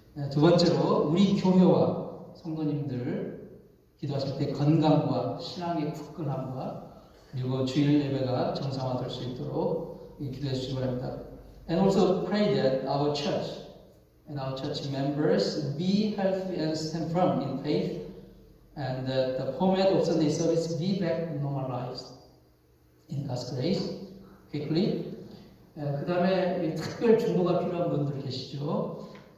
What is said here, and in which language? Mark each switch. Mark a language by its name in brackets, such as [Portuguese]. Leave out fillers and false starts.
[Korean] 두 번째로 우리 교회와 성도님들 기도하실 때 건강과 신앙의 굳건함과 그리고 주일 예배가 정상화될 수 있도록 기도해 주시기 바랍니다. [English] And also pray that our church and our church members be healthy and stand firm in faith, and that the format of Sunday service be back normalized in God's grace quickly. [Korean] 그 다음에 특별 중보가 필요한 분들 계시죠.